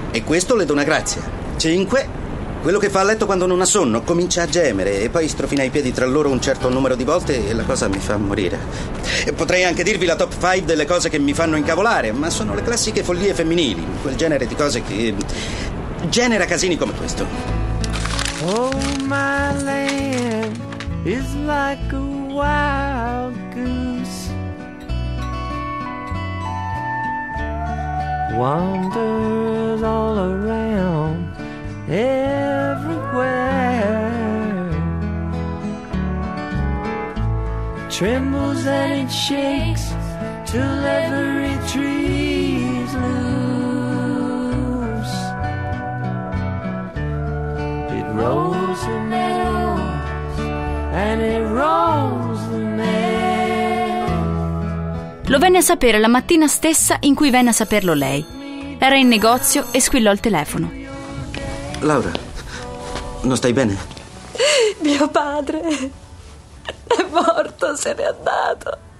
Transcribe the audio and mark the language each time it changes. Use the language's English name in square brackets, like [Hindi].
[Italian] E questo le dona grazia. 5. Quello che fa a letto quando non ha sonno. Comincia a gemere e poi strofina i piedi tra loro un certo numero di volte e la cosa mi fa morire. E potrei anche dirvi la top 5 delle cose che mi fanno incavolare, ma sono le classiche follie femminili, quel genere di cose che genera casini come questo. [English] Oh, my land is like a wild goose wanders all around everywhere, trembles and it shakes till every tree's loose. It rolls the meadows and it rolls the meadows. [Italian] Lo venne a sapere la mattina stessa in cui venne a saperlo lei. Era in negozio e squillò il telefono. Laura, non stai bene? Mio padre. È morto, se n'è andato.